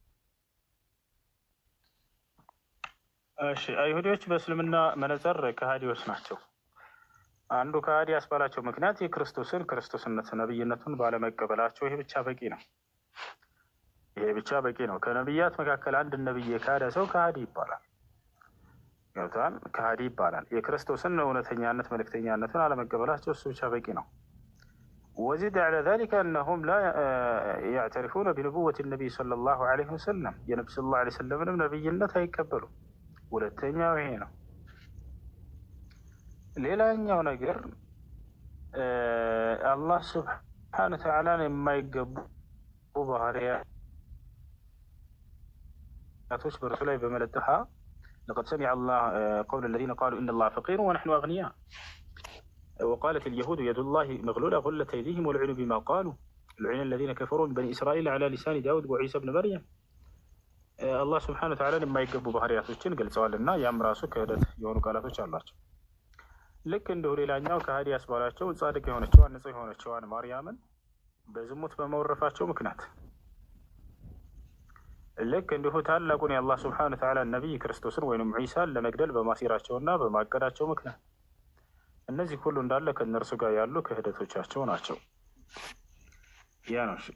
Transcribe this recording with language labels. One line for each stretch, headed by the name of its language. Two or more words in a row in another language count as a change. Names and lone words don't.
Amharic: እሺ፣ አይሁዶች በእስልምና መነጽር ከሃዲዎች ናቸው። አንዱ ከሃዲ ያስባላቸው ምክንያት ክርስቶስነት ነብይነቱን ባለመቀበላቸው። ይሄ ብቻ በቂ ነው። ይሄ ብቻ በቂ ነው። ከነብያት መካከል አንድ ነብይ የካደ ሰው ከሃዲ ይባላል። ገብቷል? ከሃዲ ይባላል። የክርስቶስን እውነተኛነት መልእክተኛነትን አለመቀበላቸው እሱ ብቻ በቂ ነው።
Arabic: وزد على ذلك أنهم لا يعترفون بنبوة النبي صلى الله عليه وسلم.
Amharic: የነቢ
Arabic: صلى الله عليه وسلم
Amharic: ነብይነት አይቀበሉ። ሁለተኛው ይሄ ነው። ሌላኛው ነገር አላህ
Arabic: سبحانه وتعالى
Amharic: የማይገቡ ባህሪያቶች በእርሱ ላይ በመለጠፋ
Arabic: لقد سمع الله قول الذين قالوا إن الله فقير ونحن أغنياء وقالت اليهود يد الله مغلولة غلت أيديهم ولعنوا بما قالوا لعن الذين كفروا من بني إسرائيل على لسان داود وعيسى بن مريم
Amharic: አላህ
Arabic: سبحانه وتعالى
Amharic: የማይገቡ ባህሪያቶችን ገልጸዋልና ያም ራሱ ክህደት የሆኑ ቃላቶች አሏቸው። ልክ እንዲሁ ሌላኛው ከሃዲ ያስባላቸው ጻድቅ የሆነችዋን ንጹህ የሆነችዋን ማርያምን በዝሙት በመወረፋቸው ምክንያት ልክ እንዲሁ ታላቁን የአላህ
Arabic: سبحانه وتعالى
Amharic: ነቢይ ክርስቶስን ወይም ዒሳን ለመግደል በማሴራቸውና በማቀዳቸው ምክንያት እነዚህ ሁሉ እንዳለ ከእነርሱ ጋር ያሉ ክህደቶቻቸው ናቸው። ያ ነው።